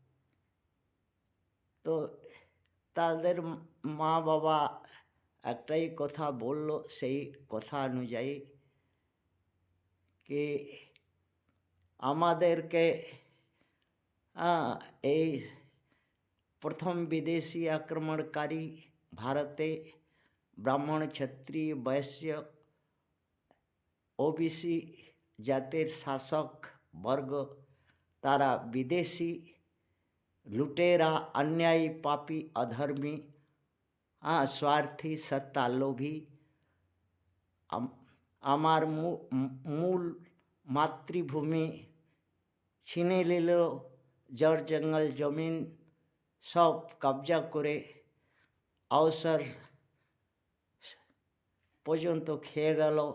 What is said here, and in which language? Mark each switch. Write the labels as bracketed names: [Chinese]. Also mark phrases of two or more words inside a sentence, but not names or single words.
[Bangla] তো তাদের মা বাবা একটাই কথা বলল, সেই কথা অনুযায়ী কি আমাদেরকে এই প্রথম বিদেশি আক্রমণকারী ভারতে ব্রাহ্মণ ক্ষত্রিয় বৈশ্য ওবিসি জাতির শাসক বর্গ তারা বিদেশি লুটেরা, [Hindi] अन्यायी, पापी, अधर्मी, स्वार्थी, सत्ता लोभी [Bangla] আমার মূল মাতৃভূমি ছিনে নিল, জড় জঙ্গল জমিন সব কবজা করে অবসর পর্যন্ত খেয়ে গেল।